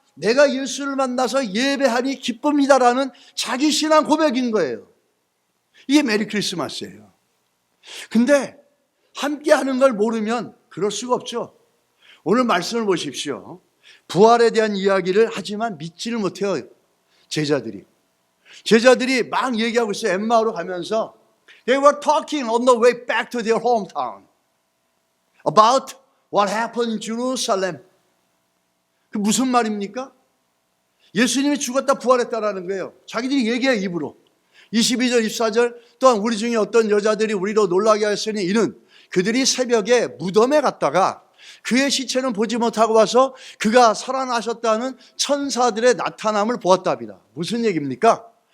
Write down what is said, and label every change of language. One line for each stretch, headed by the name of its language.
Korean: 내가 예수를 만나서 예배하니 기쁩니다라는 자기 신앙 고백인 거예요. 이게 메리 크리스마스예요. 근데 함께 하는 걸 모르면 그럴 수가 없죠. 오늘 말씀을 보십시오. 부활에 대한 이야기를 하지만 믿지를 못해요. 제자들이 막 얘기하고 있어요. 엠마오로 가면서
English: They were talking on the way back to their hometown about what happened in Jerusalem.
Korean: 그 무슨 말입니까? 예수님이 죽었다 부활했다라는 거예요. 자기들이 얘기해요, 입으로. 22절, 24절 또한 우리 중에 어떤 여자들이 우리로 놀라게 하였으니 이는 그들이 새벽에 무덤에 갔다가 그의 시체는 보지 못하고 와서 그가 살아나셨다는 천사들의 나타남을 보았답니다. 무슨 얘기입니까?